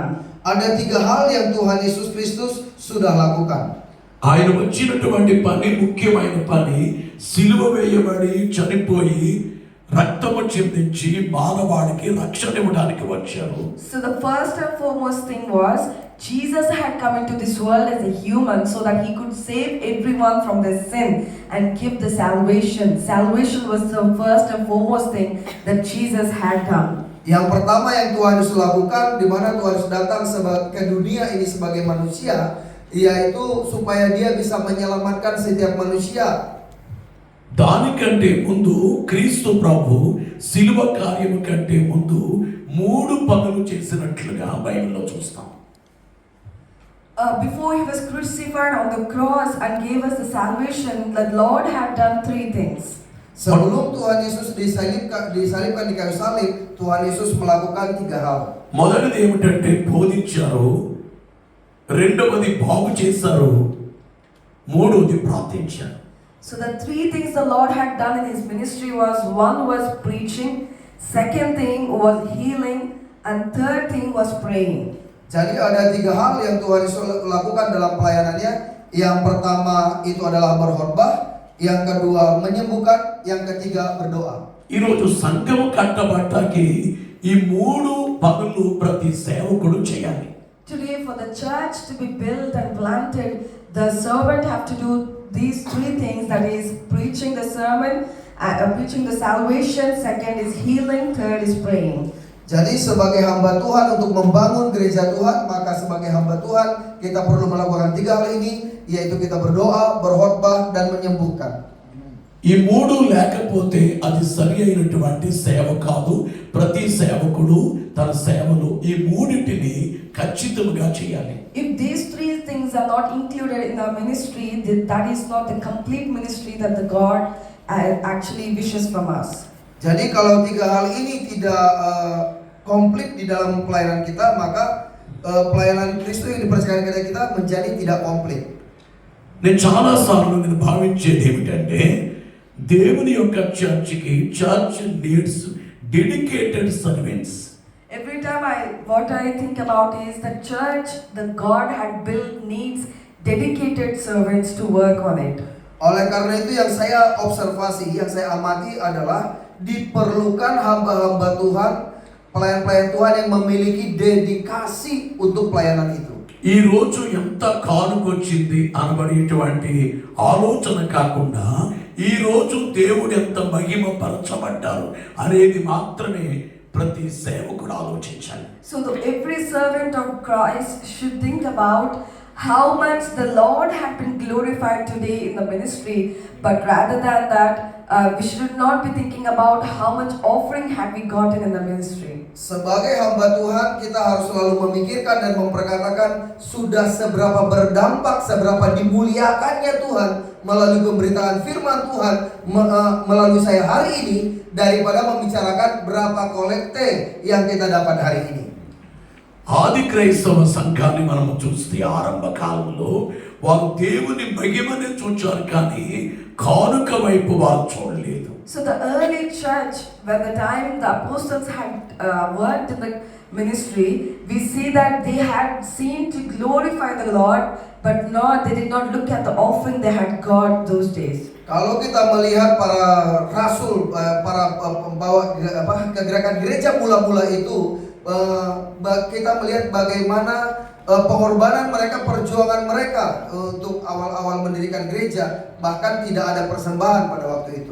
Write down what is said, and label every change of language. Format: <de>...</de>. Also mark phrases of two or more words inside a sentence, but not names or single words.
<id>Ada 3 hal yang Tuhan Yesus Kristus sudah lakukan.</id> <te>ఆయన వచ్చినటువంటి పని, ముఖ్యమైన పని, సిలువ వేయబడి చనిపోయి రక్తము చిందించి మానవాడికి రక్షణ ఇవ్వడానికి వచ్చారు.</te> <en>So the first and foremost thing was Jesus had come into this world as a human so that he could save everyone from their sin and give the salvation. Salvation was the first and foremost thing that Jesus had done.</en> <id>Yang pertama yang Tuhan Yesus lakukan, di mana Tuhan Yesus datang ke dunia ini sebagai manusia, yaitu supaya dia bisa menyelamatkan setiap manusia.</id> <te>దానికంటే ముందు క్రీస్తు ప్రభు సిలువ కార్యము కంటే ముందు 3 పనులు చేసినట్లుగా బైబిల్లో చూస్తాం.</te> <en>Before he was crucified on the cross and gave us the salvation, the Lord had done 3 things.</en> <id>Sebelum Tuhan Yesus disalibkan di kayu salib, Tuhan Yesus melakukan 3 hal.</id> <te>మొదటిది ఏమిటంటే బోధించారు, రెండవది బాగు చేశారు, మూడవది ప్రార్థించారు.</te> <en>So the 3 things the Lord had done in his ministry was, 1 was preaching, second thing was healing, and third thing was praying.</en> <id>Jadi ada 3 hal yang Tuhan Yesus lakukan dalam pelayanannya. Yang pertama itu adalah berkhotbah, yang kedua menyembuhkan, yang ketiga berdoa.</id> <te>ఈరోజు సంఘం కట్టబట్టాకి ఈ 3 పనులు ప్రతి సేవకుడు చేయాలి.</te> <en>Today, for the church to be built and planted, the servant have to do these 3 things, that is preaching the sermon, preaching the salvation, second is healing, third is praying.</en> <id>Jadi sebagai hamba Tuhan untuk membangun gereja Tuhan, maka sebagai hamba Tuhan kita perlu melakukan 3 hal ini, yaitu kita berdoa, berkhotbah, dan menyembuhkan.</id> <te>ఈ 3 లేకపోతే అది సరి అయినటువంటి సేవ కాదు. ప్రతి సేవకుడు తన సేవలు ఈ 3టిని ఖచ్చితంగా చేయాలి.</te> <en>If these 3 things are not included in our ministry, that is not the complete ministry that the God actually wishes from us.</en> <id>Jadi kalau 3 hal ini tidak komplit di dalam pelayanan kita, maka pelayanan Kristus yang dipercayakan kepada kita menjadi tidak komplit.</id> <te>నేను చాలా సార్లు నేను భావించేది ఏమిటంటే దేవుని యొక్క చర్చికి</te> <en>church needs dedicated servants. Every time what I think about is the church that God had built needs dedicated servants to work on it.</en> <id>Oleh karena itu yang saya observasi, yang saya amati adalah diperlukan hamba-hamba Tuhan, pelayan-pelayan Tuhan yang memiliki dedikasi untuk pelayanan itu.</id> <te>ఈ రోజు ఎంత కానుకొచ్చింది అనబడేటువంటి ఆలోచన కాకుండా ఈ రోజు దేవుడు ఎంత మహిమ పరచబడ్డారు అనేది మాత్రమే ప్రతి సేవకుడు ఆలోచించాలి.</te> <en>So every servant of Christ should think about how much the Lord had been glorified today in the ministry, but rather than that, we should not be thinking about how much offering had we gotten in the ministry.</en> <id>Sebagai hamba Tuhan, kita harus selalu memikirkan dan memperkatakan sudah seberapa berdampak, seberapa dimuliakannya Tuhan melalui pemberitaan firman Tuhan melalui saya hari ini, daripada membicarakan berapa kolekte yang kita dapat hari ini.</id> <te>ఆది క్రైస్తవ సంఘాన్ని మనం చూస్తే ఆరంభ కాలంలో వారు దేవుని మహిమనే చూచారు కానీ కానుక వైపు వారు చూడలేదు.</te> <en>So the early church, when the time the apostles had worked in the ministry, we see that they had seen to glorify the Lord, but they did not look at the offering they had got those days.</en> <id>Kalau kita melihat para rasul, para pembawa kegerakan gereja mula-mula itu, kita melihat bagaimana pengorbanan mereka, perjuangan mereka untuk awal-awal mendirikan gereja, bahkan tidak ada persembahan pada waktu itu.</id>